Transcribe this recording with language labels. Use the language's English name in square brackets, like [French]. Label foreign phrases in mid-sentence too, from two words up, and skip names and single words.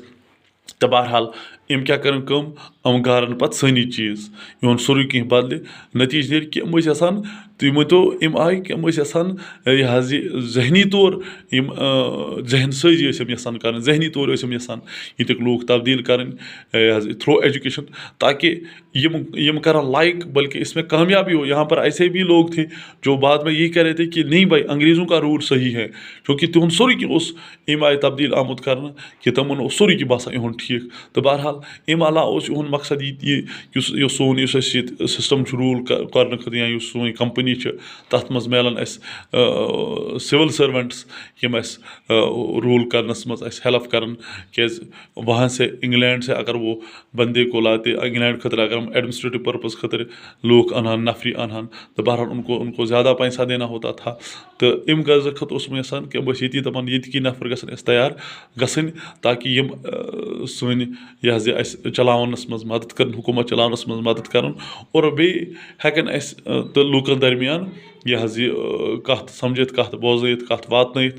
[Kashmiri] تہٕ بہرحال أمۍ کیاہ کٔرٕن کٲم، یِم گارن پتہٕ سٲنی چیٖز، یِہُنٛد سورُے کینٛہہ بدلہِ. نٔتیٖجہٕ نیرِ کہِ یِم ٲسۍ یژھان، تُہۍ مٲنۍتو اَمہِ آیہِ کہِ یِم ٲسۍ یژھان یہِ حظ یہِ ذہنی طور یِم ذہن سٲزی ٲسۍ یِم یژھان کرٕنۍ، ذہنی طور ٲسۍ یِم یژھان ییٚتِکۍ لوٗکھ تبدیٖل کرٕنۍ یہِ حظ یہِ [English] through education, [Kashmiri] تاکہِ یِم کرن لائک [Urdu] بلکہ اس میں کامیابی ہو. یہاں پر ایسے بھی لوگ تھے جو بعد میں یہی کہہ رہے تھے کہ نہیں بھائی انگریزوں کا رول صحیح ہے، کیونکہ [Kashmiri] تِہُنٛد سورُے کینٛہہ اوس اَمہِ آیہِ تبدیٖل آمُت کرنہٕ کہِ تِمن اوس سورُے کینٛہہ باسان یِہُنٛد ٹھیٖک. تہٕ بہرحال اَمہِ علاوٕ اوس یِہُنٛد مقصد یہِ یُس سون یُس اَسہِ ییٚتہِ سِسٹم چھُ روٗل کرنہٕ خٲطرٕ، یا یُس سٲنۍ کمپنی چھِ تتھ منٛز میلن اَسہِ [English] civil servants [Kashmiri] یِم اَسہِ روٗل کرنس منٛز اَسہِ ہیلپ کرن. [Urdu] کیازِ وہاں سے انگلینڈ سے اگر وہ بندے کو لاتے انگلینڈ خٲطرٕ اگر ہم [English] administrative purpose [Kashmiri] خٲطرٕ لوٗکھ انہن نفری انہن، تہٕ بہرحال [Urdu] ان کو زیادہ پیسہ دینا ہوتا تھا. [Kashmiri] تہٕ اَمہِ غرضہٕ خٲطرٕ اوس بہٕ یژھان کہِ بہٕ ٲسۍ ییٚتی دپان ییٚتکی نفر گژھن اَسہِ تیار گژھٕنۍ تاکہِ یِم سٲنۍ یہِ حظ یہِ اَسہِ چلاونس منٛز مدد کرن، حکوٗمت چلاونس منٛز مدد کرن، اور بیٚیہِ ہٮ۪کن اَسہِ تہٕ لوٗکن درمیان یہِ حظ یہِ کتھ سمجھِتھ، کتھ بوزنٲیِتھ، کتھ واتنٲیِتھ.